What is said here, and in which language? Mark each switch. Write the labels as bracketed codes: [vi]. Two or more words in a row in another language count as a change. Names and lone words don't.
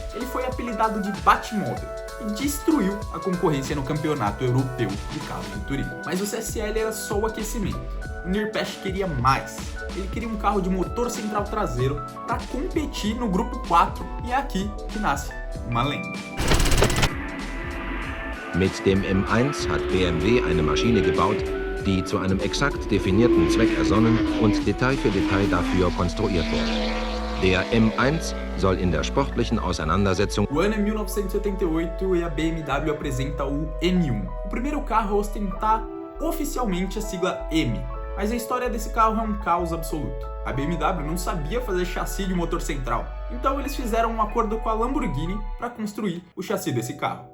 [pt] Ele foi apelidado de Batmóvel e destruiu a concorrência no campeonato europeu de carros de turismo. Mas o CSL era só o aquecimento. O Nirpesch queria mais. Ele queria um carro de motor central traseiro para competir no grupo 4 e é aqui que nasce uma lenda. [de] Mit dem M1 hat BMW eine Maschine gebaut, die zu einem exakt definierten Zweck ersonnen und Detail für Detail dafür konstruiert wurde. Der M1 soll in der sportlichen Auseinandersetzung... [pt] O ano é 1978 e a BMW apresenta o M1, o primeiro carro a ostentar oficialmente a sigla M. Mas a história desse carro é um caos absoluto. A BMW não sabia fazer chassi de motor central, então eles fizeram um acordo com a Lamborghini para construir o chassi desse carro.